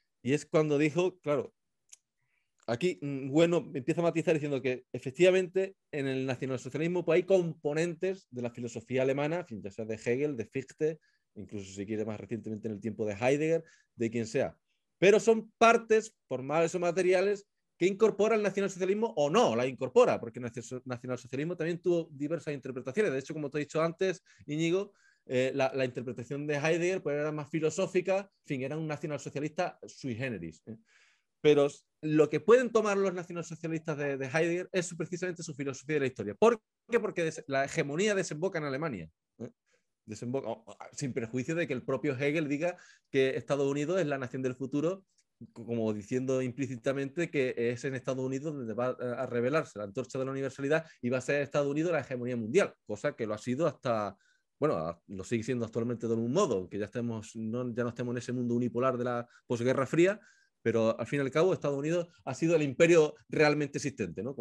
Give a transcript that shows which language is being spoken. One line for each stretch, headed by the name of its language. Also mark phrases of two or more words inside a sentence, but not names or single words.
Spanish: Y es cuando dijo, claro, aquí, bueno, empieza a matizar diciendo que efectivamente en el nacionalsocialismo pues, hay componentes de la filosofía alemana, en fin, ya sea de Hegel, de Fichte, incluso si quiere más recientemente en el tiempo de Heidegger, de quien sea. Pero son partes formales o materiales que incorpora el nacionalsocialismo o no la incorpora, porque el nacionalsocialismo también tuvo diversas interpretaciones. De hecho, como te he dicho antes, Íñigo, la interpretación de Heidegger pues, era más filosófica, en fin, era un nacionalsocialista
Latin: sui generis.
Spanish: Pero lo que pueden tomar los nacionalsocialistas de Heidegger es precisamente su filosofía de la historia. ¿Por qué? Porque la hegemonía desemboca en Alemania. Desemboca, sin perjuicio de que el propio Hegel diga que Estados Unidos es la nación del futuro, como diciendo implícitamente que es en Estados Unidos donde va a revelarse la antorcha de la universalidad y va a ser Estados Unidos la hegemonía mundial, cosa que lo ha sido hasta, bueno, lo sigue siendo actualmente de algún modo, que ya ya no estemos en ese mundo unipolar de la posguerra fría, pero al fin y al cabo Estados Unidos ha sido el imperio realmente existente, ¿no?